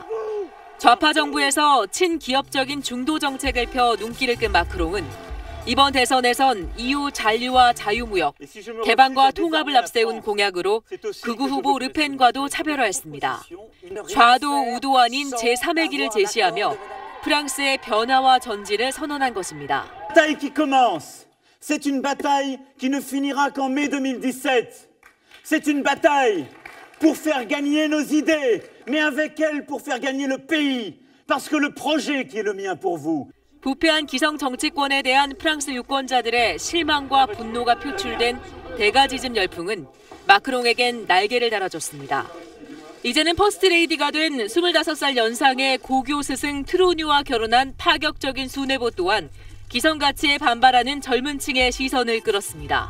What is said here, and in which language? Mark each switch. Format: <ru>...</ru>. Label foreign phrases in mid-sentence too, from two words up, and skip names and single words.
<ko>좌파 정부에서 친기업적인 중도 정책을 펴 눈길을 끈 마크롱은 이번 대선에선 EU 잔류와 자유무역, 개방과 통합을 앞세운 공약으로 극우 후보 르펜과도 차별화했습니다. 좌도 우도 아닌 제3의 길을 제시하며 프랑스의 변화와 전진을 선언한 것입니다.</ko> <fr>Bataille qui commence. C'est une bataille qui ne finira qu'en mai 2017. C'est une bataille pour faire gagner nos idées, mais avec elles pour faire gagner le pays, parce que le projet qui est le mien pour vous.</fr> <ko>부패한 기성 정치권에 대한 프랑스 유권자들의 실망과 분노가 표출된 대가지즘 열풍은 마크롱에겐 날개를 달아줬습니다. 이제는 퍼스트레이디가 된 25살 연상의 고교 스승 트로뉴와 결혼한 파격적인 순애보 또한 기성 가치에 반발하는 젊은 층의 시선을 끌었습니다.</ko>